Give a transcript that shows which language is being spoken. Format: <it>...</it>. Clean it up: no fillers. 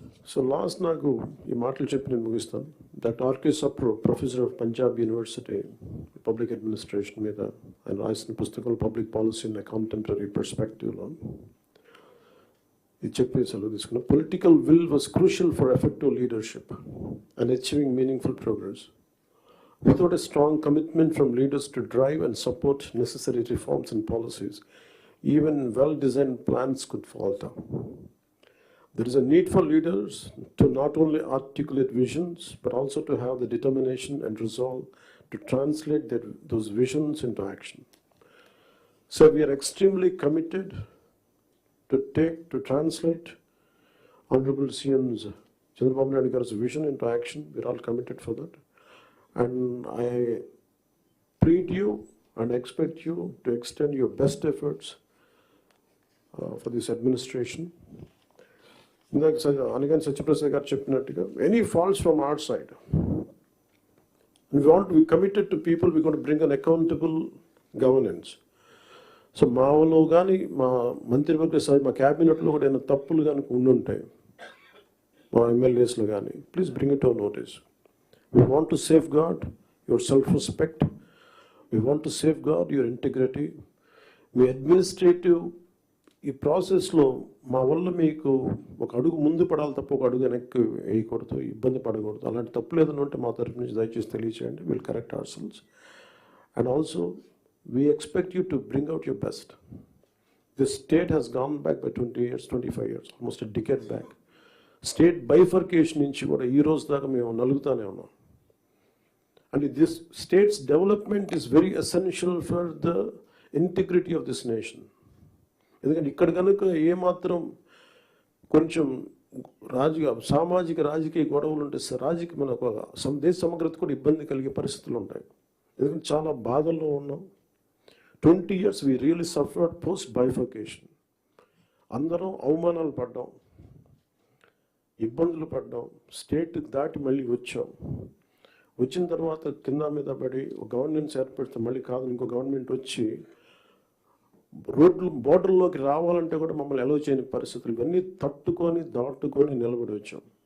<te>So last నాకు ఈ మాటలు చెప్పి నేను ముగిస్తాను. Doctor RK Sapru, professor of Punjab university public administration మీద ఆయన రాసిన పుస్తకం public policy in a contemporary పర్స్పెక్టివ్లో ఇది చెప్పి సెలవు తీసుకున్నాం.</te> <en>Political will was crucial for effective leadership and achieving meaningful progress. Without a strong commitment from leaders to drive and support necessary reforms and policies, even well-designed plans could falter. There is a need for leaders to not only articulate visions, but also to have the determination and resolve to translate those visions into action. So we are extremely committed to translate Honorable CM's Chandrababu Naidu Garu's vision into action. We are all committed for that. And I plead you and expect you to extend your best efforts for this administration. Anigan Satyaprasad garu</en> <te>cheppinattuga,</te> <en>any faults from our side, and we want to be committed to people. We're going to bring an accountable governance.</en> <te>So మాలో కానీ మా మంత్రివర్గ సభ మా క్యాబినెట్లో కూడా ఏమైనా తప్పులు కనుక ఉండుంటాయి మా ఎమ్మెల్యేస్లో కానీ,</te> <en>Please bring it our notice. We want to safeguard your self-respect. We want to safeguard your integrity.</en> <te>మీ administrative ఈ ప్రాసెస్లో మా వల్ల మీకు ఒక అడుగు ముందు పడాలి తప్ప ఒక అడుగు వెనక్కి వేయకూడదు, ఇబ్బంది పడకూడదు. అలాంటి తప్పులు ఏదైనా ఉంటే మా తరఫు నుంచి దయచేసి తెలియచేయండి.</te> <en>Will correct our cells. And also we expect you to bring out your best. This state has gone back by 20 years, 25 years, almost a decade back.</en> <te>State bifurcation నుంచి కూడా ఈ రోజు దాకా మేము నలుగుతానే ఉన్నాం.</te> <en>And this state's development is very essential for the integrity of this nation.</en> <te>ఎందుకంటే ఇక్కడ కనుక ఏమాత్రం కొంచెం సామాజిక రాజకీయ గొడవలు ఉంటే మన దేశ సమగ్రత కూడా ఇబ్బంది కలిగే పరిస్థితులు ఉంటాయి. ఎందుకంటే చాలా బాధల్లో ఉన్నాం.</te> <en>20 years we really suffered post bifurcation.</en> <te>అందరం అవమానాలు పడ్డాం, ఇబ్బందులు పడ్డాం, స్టేట్ దాటి మళ్ళీ వచ్చాం. వచ్చిన తర్వాత కింద మీద పడి ఒక గవర్నెన్స్ ఏర్పడితే మళ్ళీ కాదు ఇంకో గవర్నమెంట్ వచ్చి బోర్డర్లోకి రావాలంటే కూడా మమ్మల్ని అలౌ చేయని పరిస్థితులు, ఇవన్నీ తట్టుకొని దాటుకొని నిలబడి వచ్చాం.</te>